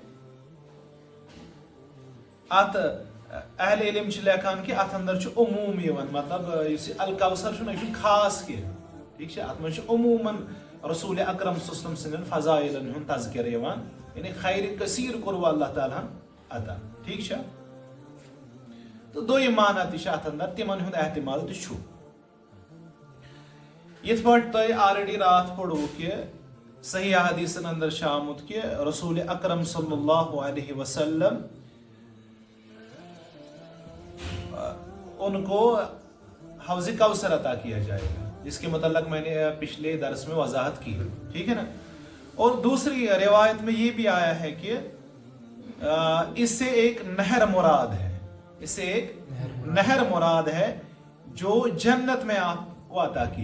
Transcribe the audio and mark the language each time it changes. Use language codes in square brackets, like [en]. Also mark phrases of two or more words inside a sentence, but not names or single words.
[ks] اتھ اہل علم چھِ لیکھان کہِ اتھ اندر چھُ عموٗم یِوان مطلب یُس یہِ الکوثر چھُنہ یہِ چھُنہٕ خاص کینٛہہ ٹھیٖک چھا اتھ منٛز چھُ عموٗمن رسول اکرم [ar] صلی اللہ علیہ وسلم [ks] سٕنٛدٮ۪ن فضائلن ہُنٛد تذکرٕ یِوان یعنی خیرِ کثیٖر کوٚروٕ اللہ تعالیٰ ہن عطا ٹھیٖک چھا تہٕ دوٚیِم معنی تہِ چھِ اتھ اندر تِمن ہُنٛد احتمال تہِ چھُ یِتھ پٲٹھۍ تۄہہِ آلریڈی راتھ پوٚروٕ کہِ صحیح حدیثن اندر چھُ آمُت کہِ [ur] رسول اکرم [ar] صلی اللہ علیہ وسلم [ur] ان کو حوض کوثر عطا کیا جائے گا جس کے متعلق میں نے پچھلے درس میں وضاحت کی ٹھیک ہے نا اور دوسری روایت میں یہ بھی آیا ہے کہ اس سے ایک نہر مراد ہے اس سے ایک نہر مراد ہے جو جنت میں آپ کو عطا کی